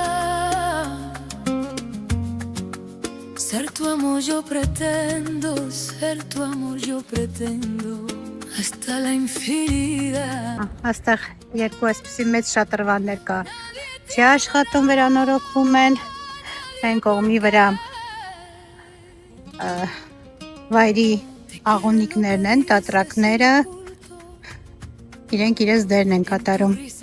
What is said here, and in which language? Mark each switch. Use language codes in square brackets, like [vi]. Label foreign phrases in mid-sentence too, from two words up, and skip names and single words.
[es] Ser tu amor yo pretendo, ser tu amor yo pretendo hasta la infinidad. [hy] Այստեղ երկու այսպիսի մեծ շատրվաններ կա, չի աշխատում, վերանորոգվում են, այն կողմի վրա վայրի աղոնիկներն են, տատրակները, իրենք իրենց դերն են կատարում.